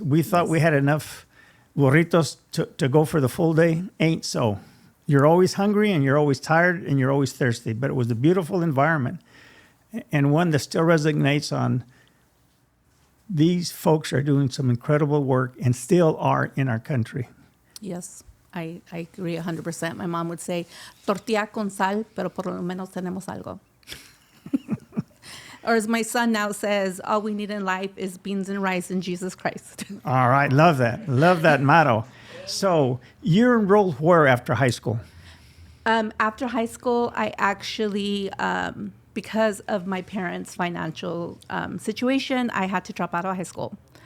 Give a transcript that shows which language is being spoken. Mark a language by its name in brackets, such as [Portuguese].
[English] We thought we had enough burritos to go for the full day. Ain't so. You're always hungry and you're always tired and you're always thirsty. But it was a beautiful environment and one that still resonates on these folks are doing some incredible work and still are in our country. Yes, I agree 100%. My mom would say, [Spanish] tortilla con sal, pero por lo menos tenemos algo. [English] Or as my son now says, all we need in life is beans and rice and Jesus Christ. All right. Love that. Love that motto. So you're enrolled where after high school? After high school, I actually, because of my parents' financial situation, I had to drop out of high school.